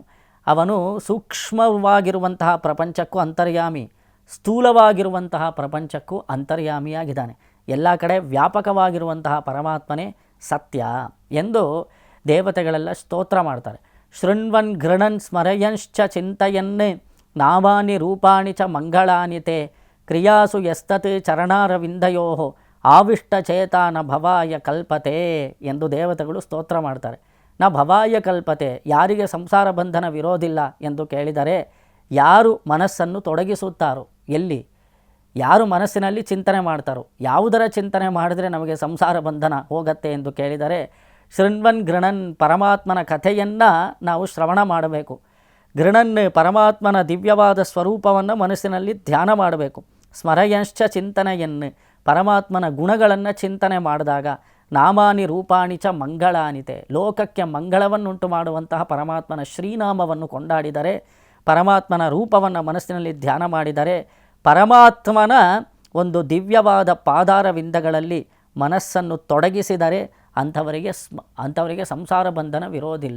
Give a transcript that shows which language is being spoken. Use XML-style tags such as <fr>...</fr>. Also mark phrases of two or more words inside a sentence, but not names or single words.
<kn>ಅವನು ಸೂಕ್ಷ್ಮವಾಗಿರುವಂತಹ ಪ್ರಪಂಚಕ್ಕೂ ಅಂತರ್ಯಾಮಿ, ಸ್ಥೂಲವಾಗಿರುವಂತಹ ಪ್ರಪಂಚಕ್ಕೂ ಅಂತರ್ಯಾಮಿಯಾಗಿದ್ದಾನೆ. ಎಲ್ಲ ಕಡೆ ವ್ಯಾಪಕವಾಗಿರುವಂತಹ ಪರಮಾತ್ಮನೇ ಸತ್ಯ ಎಂದು ದೇವತೆಗಳೆಲ್ಲ ಸ್ತೋತ್ರ ಮಾಡ್ತಾರೆ.</kn> <sa>ಶೃಣ್ವನ್ ಗೃಣನ್ ಸ್ಮರಯಂಶ್ಚ ಚಿಂತಯನ್ ನಾಮಾನಿ ರೂಪಾಣಿ ಚ ಮಂಗಳಾನಿ ತೇ ಕ್ರಿಯಾಸು ಯಸ್ತತ್ ಚರಣಾರವಿಂದಯೋ ಆವಿಷ್ಟಚೇತಾನ ಭವಾಯ ಕಲ್ಪತೆ</sa> <kn>ಎಂದು ದೇವತೆಗಳು ಸ್ತೋತ್ರ ಮಾಡ್ತಾರೆ.</kn> <sa>ನ ಭವಾಯ ಕಲ್ಪತೆ,</sa> <kn>ಯಾರಿಗೆ ಸಂಸಾರ ಬಂಧನ ವಿರೋಧಿಲ್ಲ ಎಂದು ಕೇಳಿದರೆ ಯಾರು ಮನಸ್ಸನ್ನು ತೊಡಗಿಸುತ್ತಾರೋ, ಎಲ್ಲಿ ಯಾರು ಮನಸ್ಸಿನಲ್ಲಿ ಚಿಂತನೆ ಮಾಡ್ತಾರೋ, ಯಾವುದರ ಚಿಂತನೆ ಮಾಡಿದರೆ ನಮಗೆ ಸಂಸಾರ ಬಂಧನ ಹೋಗತ್ತೆ ಎಂದು ಕೇಳಿದರೆ</kn> <sa>ಶೃಣ್ವನ್ ಗೃಣನ್,</sa> <kn>ಪರಮಾತ್ಮನ ಕಥೆಯನ್ನು ನಾವು ಶ್ರವಣ ಮಾಡಬೇಕು. ಗೃಣನ್, ಪರಮಾತ್ಮನ ದಿವ್ಯವಾದ ಸ್ವರೂಪವನ್ನು ಮನಸ್ಸಿನಲ್ಲಿ ಧ್ಯಾನ ಮಾಡಬೇಕು. ಸ್ಮರಯಂಶ್ಚ ಚಿಂತನೆಯನ್ನು, ಪರಮಾತ್ಮನ ಗುಣಗಳನ್ನು ಚಿಂತನೆ ಮಾಡಿದಾಗ</kn> <sa>ನಾಮಾನಿ ರೂಪಾಣಿ ಚ ಮಂಗಳಾನಿತೆ,</sa> <kn>ಲೋಕಕ್ಕೆ ಮಂಗಳವನ್ನುಂಟು ಮಾಡುವಂತಹ ಪರಮಾತ್ಮನ ಶ್ರೀನಾಮವನ್ನು ಕೊಂಡಾಡಿದರೆ, ಪರಮಾತ್ಮನ ರೂಪವನ್ನು ಮನಸ್ಸಿನಲ್ಲಿ ಧ್ಯಾನ ಮಾಡಿದರೆ, ಪರಮಾತ್ಮನ ಒಂದು ದಿವ್ಯವಾದ ಪಾದಾರವಿಂದಗಳಲ್ಲಿ ಮನಸ್ಸನ್ನು ತೊಡಗಿಸಿದರೆ ಅಂಥವರಿಗೆ ಸಂಸಾರ ಬಂಧನ ವಿರೋಧಿಲ್ಲ.</kn>